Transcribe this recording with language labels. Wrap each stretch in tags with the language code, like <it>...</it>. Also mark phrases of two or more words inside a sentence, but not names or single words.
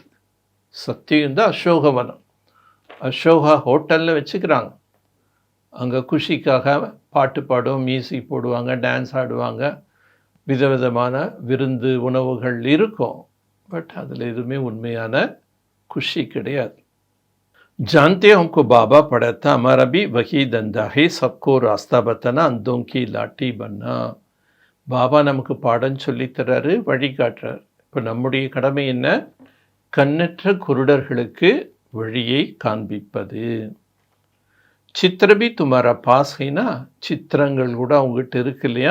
<ta>சத்தியுகம் தான் அசோகவனம். அசோகா ஹோட்டலில் வச்சுக்கிறாங்க. அங்கே குஷிக்காக பாட்டு பாடும், மியூசிக் போடுவாங்க, டான்ஸ் ஆடுவாங்க, விதவிதமான விருந்து உணவுகள் இருக்கும். பட் அதில் எதுவுமே உண்மையான குஷி கிடையாது.</ta> <hi>जानते हमको बाबा पढ़ाता हमारा भी वही धंधा है, सबको रास्ता बताना, अंधों की लाठी बनना.</hi> <ta>பாபா நமக்கு பாடம் சொல்லித்தராரு, வழிகாட்டுறார். இப்போ நம்முடைய கடமை என்ன? கண்ணற்ற குருடர்களுக்கு வழியை காண்பிப்பது.</ta> <hi>चित्र भी तुम्हारा पास है ना.</hi> <ta>சித்திரங்கள் கூட அவங்ககிட்ட இருக்கு இல்லையா?</ta>